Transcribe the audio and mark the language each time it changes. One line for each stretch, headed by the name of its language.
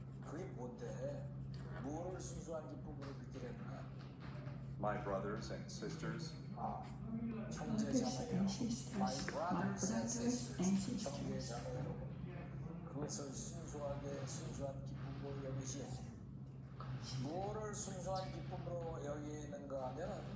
Korean: 그게 뭔데? 뭐를 순수한 기쁨으로 느끼려느냐?
English: my brothers and sisters,
Korean: 형제
English: Brothers
Korean: 자매여,
English: and sisters, my my brothers and brothers and sisters,
Korean: 형제
English: sisters,
Korean: 자매 여러분, 그것을 순수하게 순수한 기쁨으로 여기시오. 뭐를 순수한 기쁨으로 여기는가 하면은